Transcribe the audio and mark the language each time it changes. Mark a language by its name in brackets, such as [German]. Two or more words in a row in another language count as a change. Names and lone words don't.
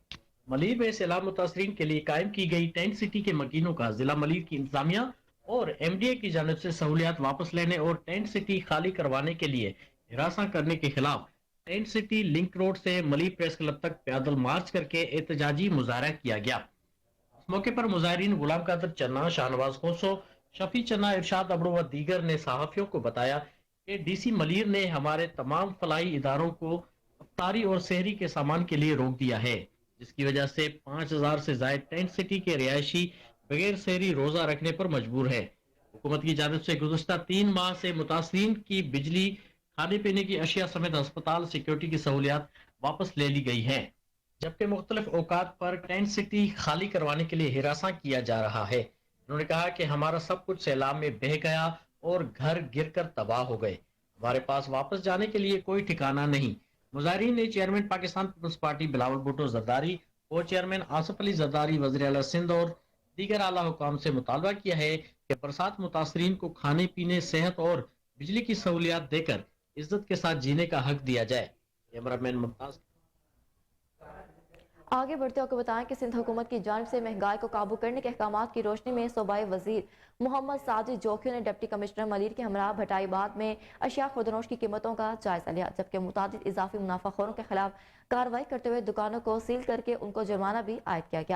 [Urdu] ملیر میں سیلاب متاثرین کے لیے قائم کی گئی ٹینٹ سٹی کے مکینوں کا ضلع ملیر کی انتظامیہ اور MDA کی جانب سے سہولیات واپس لینے اور ٹینٹ سٹی خالی کروانے کے لیے ہراساں کرنے کے خلاف ٹینٹ سٹی لنک روڈ سے ملیر پریس کلب تک پیدل مارچ کر کے احتجاجی مظاہرہ کیا گیا. اس موقع پر مظاہرین غلام قادر چنا، شاہنواز کھوسو، شفیع چنا، ارشاد ابڑو و دیگر نے صحافیوں کو بتایا کہ DC ملیر نے ہمارے تمام فلاحی اداروں کو افطاری اور سحری کے سامان کے لیے روک دیا ہے، جس کی وجہ سے 5000 سے زیادہ ٹینٹ سٹی کے رہائشی بغیر سحری روزہ رکھنے پر مجبور ہے. حکومت کی جانب سے گزشتہ 3 ماہ سے متاثرین کی بجلی، کھانے پینے کی اشیاء سمیت اسپتال سیکیورٹی کی سہولیات واپس لے لی گئی ہیں، جبکہ مختلف اوقات پر ٹینٹ سٹی خالی کروانے کے لیے ہراساں کیا جا رہا ہے. انہوں نے کہا کہ ہمارا سب کچھ سیلاب میں بہہ گیا اور گھر گر کر تباہ ہو گئے، ہمارے پاس واپس جانے کے لیے کوئی ٹھکانہ نہیں. مظاہرین نے چیئرمین پاکستان پیپلز پارٹی بلاول بھٹو زرداری، کو چیئرمین آصف علی زرداری، وزیر اعلیٰ سندھ اور دیگر اعلیٰ حکام سے مطالبہ کیا ہے کہ برسات متاثرین کو کھانے پینے، صحت اور بجلی کی سہولیات دے کر عزت کے ساتھ جینے کا حق دیا جائے. کیمرہ مین ممتاز. آگے بڑھتے ہوئے بتائیں کہ سندھ حکومت کی جانب سے مہنگائی کو قابو کرنے کے احکامات کی روشنی میں صوبائی وزیر محمد ساجد جوکھیو نے [English] deputy commissioner [Urdu] ملیر کے ہمراہ بھٹائی آباد میں اشیاء خوردونوش کی قیمتوں کا جائزہ لیا، جبکہ متعدد اضافی منافع خوروں کے خلاف کارروائی کرتے ہوئے دکانوں کو سیل کر کے ان کو جرمانہ بھی عائد کیا گیا.